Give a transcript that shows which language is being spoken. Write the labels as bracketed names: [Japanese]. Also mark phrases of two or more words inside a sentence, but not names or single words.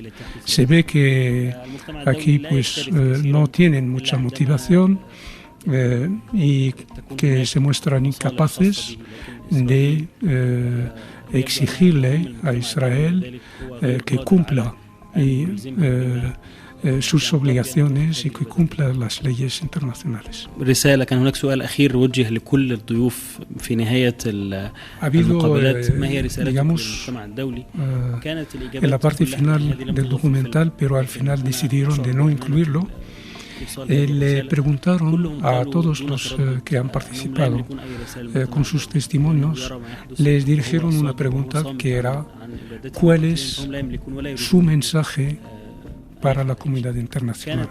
[Spanish] Se ve que aquí pues no tienen mucha motivación y que se muestran incapaces de exigirle a Israel que cumpla sus obligaciones y que cumpla las leyes internacionales. [Arabic] رسالة كان هناك سؤال أخير وجه لكل الضيوف في نهاية المقابلات ما هي رسالتكم للمجتمع الدولي؟ [Spanish] En la parte final del documental, pero al final decidieron de no incluirlo. Le preguntaron a todos los que han participado con sus testimonios, les dirigieron una pregunta que era ¿cuál es su mensaje para la comunidad internacional?